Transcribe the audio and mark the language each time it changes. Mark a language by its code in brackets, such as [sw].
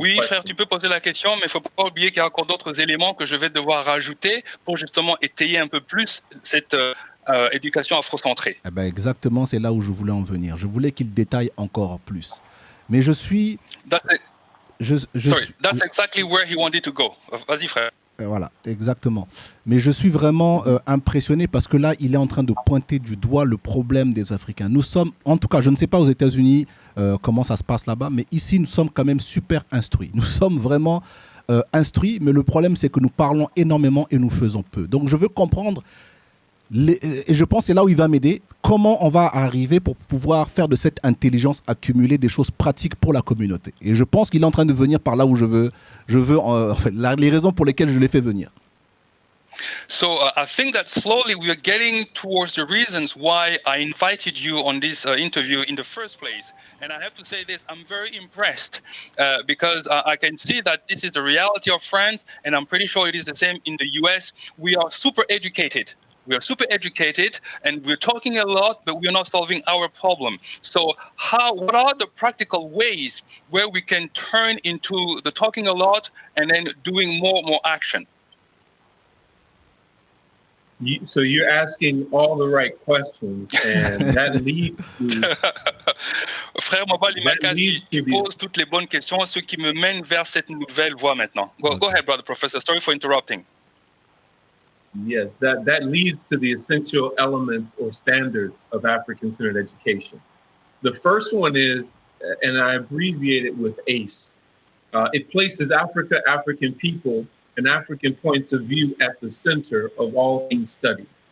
[fr] Oui, question. frère, tu peux poser la question, mais il ne faut pas oublier qu'il y a encore d'autres éléments que je vais devoir rajouter pour justement étayer un peu plus cette éducation afrocentrée. Eh ben exactement, c'est là où je voulais en venir. Je voulais qu'il détaille encore plus. Mais je suis... [en] That's exactly where he wanted to go. [fr] Vas-y, frère. Voilà, exactement. Mais je suis vraiment impressionné parce que là, il est en train de pointer du doigt le problème des Africains. Nous sommes, en tout cas, je ne sais pas aux États-Unis comment ça se passe là-bas, mais ici, nous sommes quand même super instruits. Nous sommes vraiment instruits, mais le problème, c'est que nous parlons énormément et nous faisons peu. Donc, je veux comprendre, et je pense que c'est là où il va m'aider, comment on va arriver pour pouvoir faire de cette intelligence accumulée des choses pratiques pour la communauté. Et je pense qu'il est en train de venir par là où je veux les raisons pour lesquelles je l'ai fait venir. [en] So I think that slowly we are getting towards the reasons why I invited you on this interview in the first place. And I have to say this, I'm very impressed because I can see that this is the reality of France, and I'm pretty sure it is the same in the US. We are super educated. We are super educated and we're talking a lot, but we're not solving our problem. So what are the practical ways where we can turn into the talking a lot and then doing more action? So you're asking all the right questions, and that leads to... [fr] Frère MOBALI MAKASI, tu poses toutes les bonnes questions, ce qui me mène vers cette nouvelle voie maintenant. [en] Go ahead, brother professor. Sorry for interrupting. Yes, that leads to the essential elements or standards of African-centered education. The first one is, and I abbreviate it with ACE, it places Africa, African people, and African points of view at the center of all things studied.